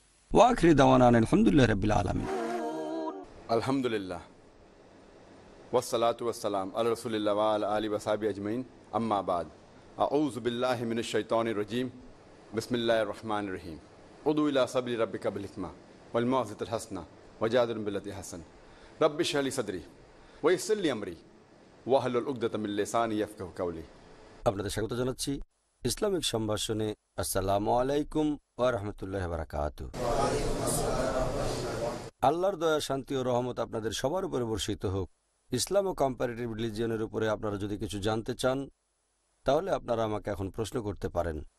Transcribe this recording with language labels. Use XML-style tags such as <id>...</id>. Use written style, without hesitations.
<ar>ওয়াখিরি দাওয়ানা আলহামদুলিল্লাহ রাব্বিল আলামিন। আলহামদুলিল্লাহ ওয়াসসালাতু ওয়াসসালাম আলা রাসূলিল্লাহ ওয়া আলা আলিহি ওয়া সাহবিহি আজমাইন, আম্মা বাদ। আউযু বিল্লাহি মিনাশ শাইতানির রাজীম, বিসমিল্লাহির রহমানির রহিম। উদু ইলা সাবিলি রাব্বিকা বিল হিকমা والموعظة الحسنة وجادل بالتي حسن رب اشرح لي صدري ويسر لي أمري واحلل عقدة من لساني يفقهوا قولي।</ar> <bn>আপনাদের স্বাগত জানাচ্ছি ইসলামিক সম্ভাষণে।</bn> <ar>আসসালামু আলাইকুম ওয়া রাহমাতুল্লাহি ওয়া বারাকাতুহু।</ar> <bn>আল্লাহর দয়া, শান্তি ও রহমত আপনাদের সবার উপরে বর্ষিত হোক। ইসলাম ও কম্পারেটিভ রিলিজিয়নের উপরে আপনারা যদি কিছু জানতে চান তাহলে আপনারা আমাকে এখন প্রশ্ন করতে পারেন।</bn>